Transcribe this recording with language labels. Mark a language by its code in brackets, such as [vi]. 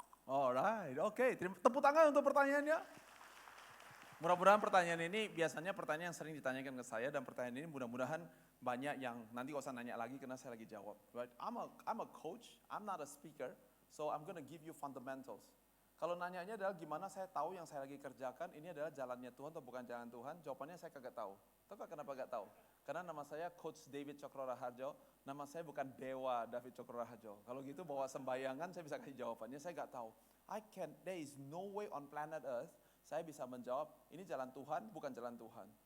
[id] Alright, oke. Tepuk tangan untuk pertanyaannya. Mudah-mudahan pertanyaan ini biasanya pertanyaan yang sering ditanyakan ke saya dan pertanyaan ini mudah-mudahan banyak yang nanti gak usah nanya lagi karena saya lagi jawab. [en] Right? I'm a coach, I'm not a speaker, so I'm gonna give you fundamentals. [id] Kalau nanyanya adalah gimana saya tahu yang saya lagi kerjakan ini adalah jalannya Tuhan atau bukan jalan Tuhan, jawabannya saya kagak tahu. Tahu gak kenapa gak tahu? Karena nama saya Coach David Cokro Raharjo, nama saya bukan Dewa David Cokro Raharjo. Kalau gitu bawa sembayangan saya bisa kasih jawabannya, saya gak tahu. [en] There is no way on planet Earth [id] saya bisa menjawab ini jalan Tuhan bukan jalan Tuhan.